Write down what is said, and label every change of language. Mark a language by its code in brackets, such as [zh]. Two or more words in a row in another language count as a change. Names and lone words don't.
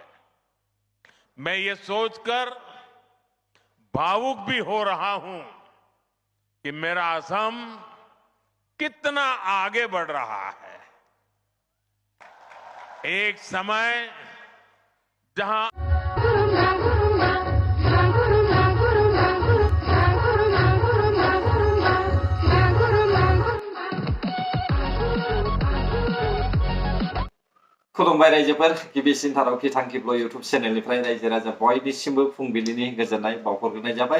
[hi] मैं ये सोचकर भावुक भी हो रहा हूं कि मेरा असम कितना आगे बढ़ रहा है। एक समय जहां [brx] खुलुमबाय रायजोफोर गिबिसिन थाराव किथांखिब्ल यूट्यूब चेनेलनिफ्राय रायजो राजा बयनिसिमबो फुंबिलिनि गोजोननाय बावहरग्रोनाय जाबाय।